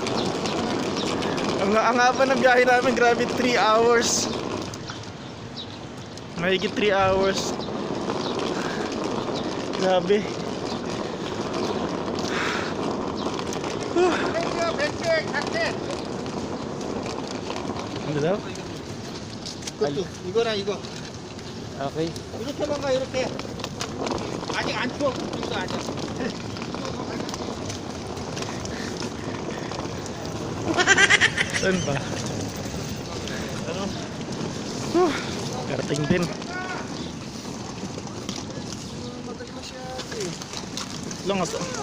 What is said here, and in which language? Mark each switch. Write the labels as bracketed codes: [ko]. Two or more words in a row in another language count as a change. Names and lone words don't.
[tl] Ang haba ng biyahe namin, grabe, 3 hours. Mahigit 3 hours. Grabe. Ano daw? [ko] 이거. Okay. 이렇게만 가, 이렇게. 아직 안 추워. 이거 아직. [tl] Saan ba? Ano? Karating din. Lang aso.